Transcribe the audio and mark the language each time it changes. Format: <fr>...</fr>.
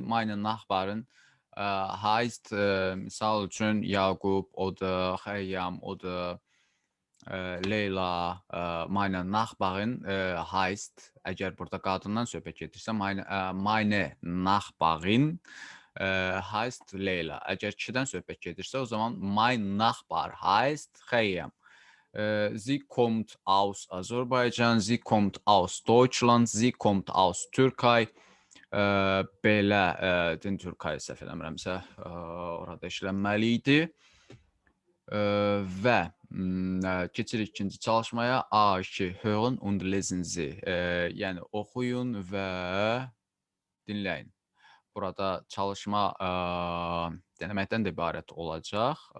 <de>Meine Nachbarn heißt,</de> <az>misal üçün</az> <de>Yaqub, oder Xəyyam, oder Leyla. Meine Nachbarin heißt,</de> <az>əgər burada qadından söhbət gedirsə,</az> <de>meine Nachbarin heißt Leyla.</de> <az>Əgər kişidən söhbət gedirsə, o zaman</az> <de>mein Nachbar heißt Xəyyam. Sie kommt aus Aserbaidschan, sie kommt aus Deutschland, sie kommt aus Türkei.</de> <az>Belə, din Türkay səhv eləmirəmsə, orada işlənməli idi. Və keçirik ikinci çalışmaya.</az> <de>A2, hören und lesen Sie.</de> <az>Yəni, oxuyun və dinləyin. Burada çalışma deneməkdən də ibarət olacaq.</az>